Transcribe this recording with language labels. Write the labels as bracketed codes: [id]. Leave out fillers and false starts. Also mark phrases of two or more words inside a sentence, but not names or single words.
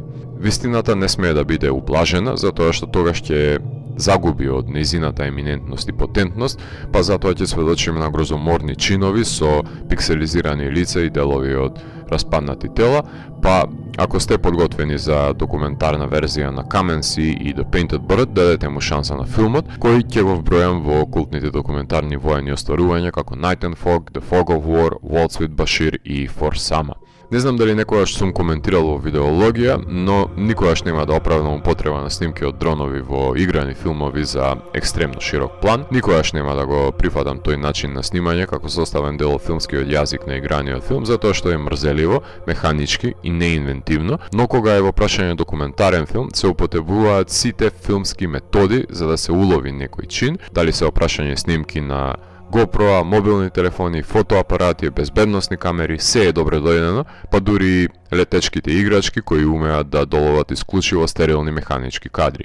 [mk] Вистината не смее да биде ублажена, затоа што тогаш ќе загуби од нејзината еминентност и потентност, па затоа ќе сведочиме на грозоморни чинови со пикселизирани лица и делови од распаднати тела, па ако сте подготвени за документарна верзија на Каменси и The Painted Bird, дадете му шанса на филмот, кој ќе го вбројам во култните документарни воени остварувања како Night and Fog, The Fog of War, Waltz with Bashir и For Sama. Не знам дали некогаш сум коментирал во видеологија, но никогаш нема да оправдам употреба на снимки од дронови во играни филмови за екстремно широк план. Никогаш нема да го прифатам тој начин на снимање како составен дел од филмскиот јазик на играниот филм, затоа што е мрзеливо, механички и неинвентивно, но кога е во прашање документарен филм, се употребуваат сите филмски методи за да се улови некој чин, дали се опрашање снимки на GoPro, мобилни телефони, фотоапарати, безбедносни камери, се е добре дојдено, па дури летечките играчки кои умеат да доловат исклучиво стерилни механички кадри.